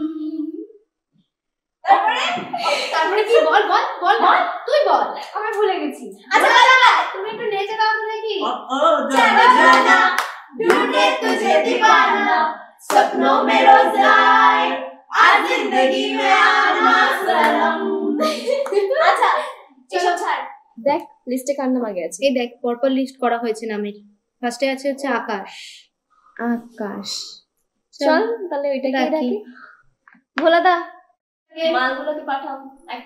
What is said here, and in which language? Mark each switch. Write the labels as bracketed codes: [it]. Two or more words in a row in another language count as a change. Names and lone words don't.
[bn] তারপরে কি বল বল বল বল তুই বল আমি ভুলে গেছি। আচ্ছা দাদা তুমি একটু নেচে দাও তো দেখি। [hi] जाना जाना ढूंढे तुझे दीवाना सपनों में रोज आए आज जिंदगी में आना सनम। [bn] আচ্ছা চলো ছাড়। দেখ লিস্টে কার নাম আগে আছে? এই দেখ পরপর লিস্ট করা হয়েছে নামের। ফার্স্টে আছে হচ্ছে আকাশ। আকাশ চল তাহলে ওইটাকে ডাকি। ডাকি। ভোলাদা মালগুলোকে পাঠাও। একটা